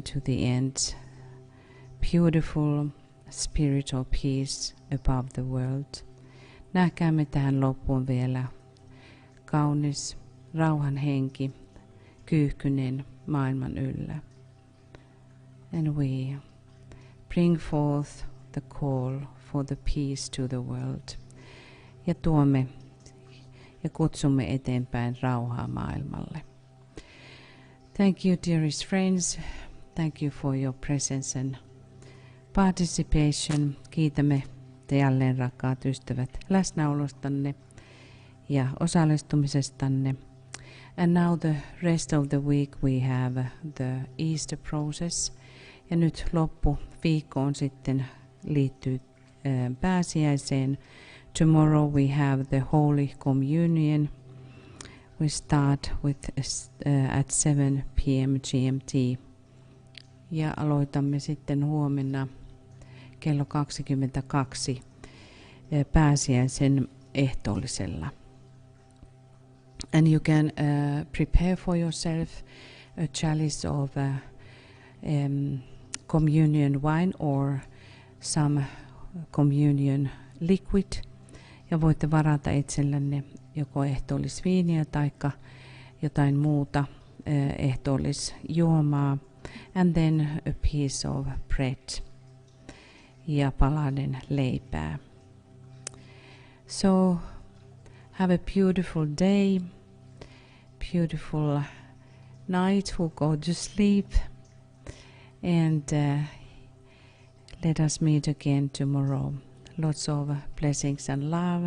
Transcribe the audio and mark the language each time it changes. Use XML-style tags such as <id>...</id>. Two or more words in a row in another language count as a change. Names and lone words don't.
<en>to the end beautiful spiritual peace above the world.</en> <fi>Näkäämme tähän loppuun vielä kaunis rauhan henki kyyhkyneen maailman yllä.</fi> <en>And we bring forth the call for the peace to the world.</en> <fi>Ja tuomme ja kutsumme eteenpäin rauhaa maailmalle.</fi> <en>Thank you, dearest friends. Thank you for your presence and participation.</en> <fi>Kiitämme te jälleen, rakkaat ystävät, läsnäolostanne ja osallistumisestanne.</fi> <en>And now the rest of the week we have the Easter process.</en> <fi>Ja nyt loppuviikkoon sitten liittyy pääsiäiseen.</fi> <en>Tomorrow we have the Holy Communion. We start with at 7 p.m. GMT.</en> <fi>Ja aloitamme sitten huomenna kello 22 pääsiäisen ehtoollisella.</fi> <en>And you can prepare for yourself a chalice of communion wine or some communion liquid.</en> <fi>Ja voitte varata itsellenne joko ehtoollisviiniä tai jotain muuta ehtoollisjuomaa.</fi> <en>And then a piece of bread</en> <fi>ja palanen leipää.</fi> <en>So have a beautiful day, beautiful night, who go to sleep, and let us meet again tomorrow. Lots of blessings and love.</en>